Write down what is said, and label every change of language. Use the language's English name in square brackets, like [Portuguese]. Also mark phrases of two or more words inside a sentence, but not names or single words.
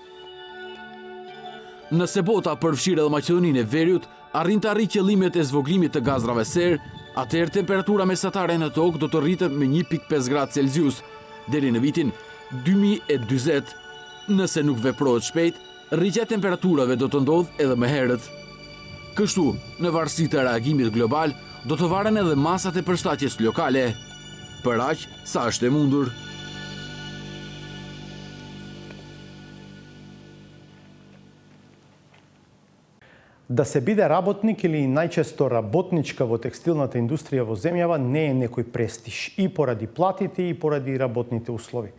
[Albanian] Nëse bota përfshirë edhe Maqedoninë e Veriut arrin të arrijë qëllimet e zvoglimit të gazrave serë, atëherë temperatura mesatare në tokë do të rritet me 1.5 gradë Celsius deri në vitin 2040. Nëse nuk veprohet shpejt, rritja e temperaturave do të ndodhë edhe më herët. Kështu, në varësi të reagimit global, do të varen edhe masat e përshtatjes lokale, për aq sa është e mundur. [Macedonian] Да се биде работник или најчесто работничка во текстилната индустрија во земјава не е некој престиж и поради платите и поради работните услови.